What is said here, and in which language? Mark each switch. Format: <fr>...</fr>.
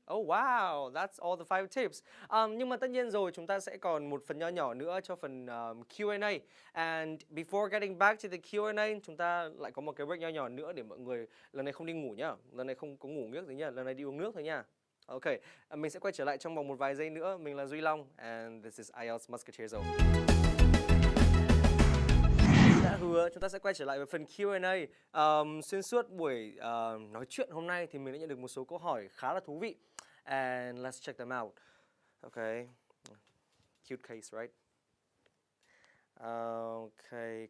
<en>Oh wow, that's all the 5 tips.</en> <vi>Nhưng mà tất nhiên rồi chúng ta sẽ còn một phần nho nhỏ nữa cho phần Q&A.</vi> <en>And before getting back to the Q&A,</en> <vi>chúng ta lại có một cái break nho nhỏ nữa để mọi người lần này không đi ngủ nhá. Lần này không có ngủ nước gì nhá, lần này đi uống nước thôi nha. Ok, mình sẽ quay trở lại trong vòng một vài giây nữa. Mình là Duy Long</vi> <en>and this is IELTS Musketeer Zone.</en> <vi>Đã hứa chúng ta sẽ quay trở lại với phần Q&A. Xuyên suốt buổi nói chuyện hôm nay thì mình đã nhận được một số câu hỏi khá là thú vị.</vi> <en>And let's check them out. Okay. Cute case, right? Okay.</en>